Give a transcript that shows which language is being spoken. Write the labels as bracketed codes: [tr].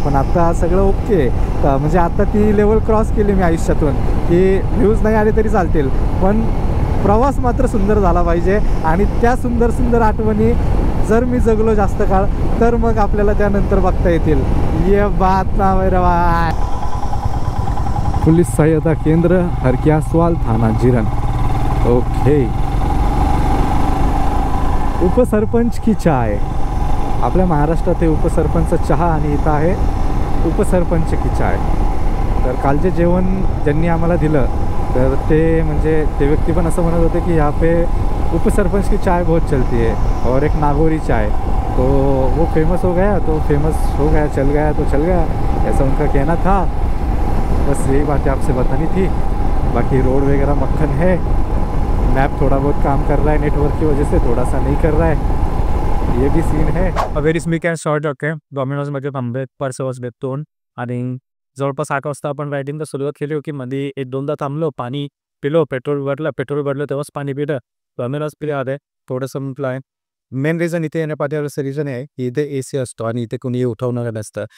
[mr] पण आता सगळं ओके, म्हणजे आता ती लेवल क्रॉस केली मी आयुष्यातून की व्ह्यूज नाही आले तरी चालतील, पण प्रवास मात्र सुंदर झाला पाहिजे. आणि त्या सुंदर आठवणी जर मी जगलो जास्त काळ तर मग आपल्याला त्यानंतर बघता येतील. [hi] ये बात ना मेरा भाई. पुलिस सहायता केंद्र हरक्यासवाल थाना जिरन. ओके. उपसरपंच की चाय. [mr] आपल्या महाराष्ट्रात हे उपसरपंच चहा आणि इथं आहे उपसरपंच की चाय. तर कालचे जेवण ज्यांनी आम्हाला दिलं तर ते म्हणजे ते व्यक्ती पण असं म्हणत होते की [hi] यहाँ पे उपसरपंच की चाय बहुत चलती है और एक नागौरी चाय, तो वो फेमस हो गया तो चल गया तो चल गया, ऐसा उनका कहना था. बस यही बातें आपसे बतानी थी. बाकी रोड वगैरह मक्खन है. मैप थोड़ा बहुत काम कर रहा है, नेटवर्क की वजह से थोड़ा सा नहीं कर रहा है, ये भी सीन है. [en] Very speak and short. [mr] Okay, डॉमिनोजमध्ये थांबले परसवास बेतून आणि जवळपास 8 वाजता आपण रायडिंगला सुरुवात केली होती. मध्ये 1-2दा थांबलो, पाणी पिलो, पेट्रोल भरलं तेव्हाच पाणी पिलं. डॉमिनोज पिले आले, थोडंसं म्हटलं आहे. मेन रिझन इथे येण्यापाठीचं रिझन आहे की इथे AC असतो आणि इथे कुणी उठवणारं नसतं.